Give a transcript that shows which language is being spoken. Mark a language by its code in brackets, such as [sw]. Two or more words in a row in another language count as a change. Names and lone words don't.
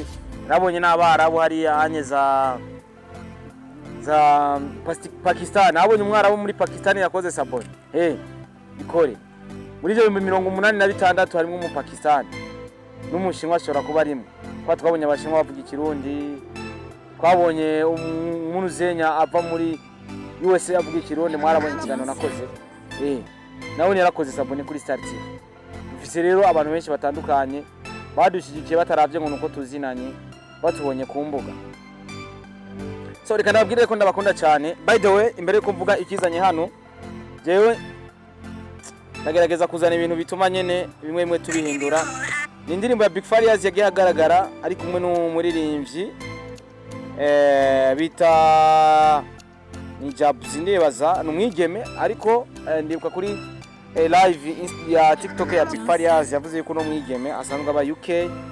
[rn] Nabonye n'abarabu hariya hanye za Pakistan, nabonye umwarabu muri Pakistan yakoze sabone ikore muri 1986 harimo mu Pakistan n'umushinwa ashobora kuba arimo, kwa twabonye abashinwa bavuga ikirundi, twabonye umuntu zenya ava muri USA avuga ikirundi. Mwarabonye ikigano nakoze nabonye yarakoze sabone kuri Star TV. Dufise rero abantu benshi batandukanye badushigikiye bataravye ngo nuko tuzinanye, batubonye ku mbuga. So reka ndababwire ko ndabakunda cyane. [en] By the way, [rn] imbere ko mvuga ikizanye hano, jewe ndagerageza kuzana ibintu bituma nyene bimwe tubihindura. Ni indirimbo ya Big Farious yagiye agaragara ari kumwe n'umuririmbyi bita ni Jabs, ndibaza n'umwigeme, ariko ndibuka kuri live ya TikTok ya Big Farious yavuze ko no mwigeme asanzwe aba UK.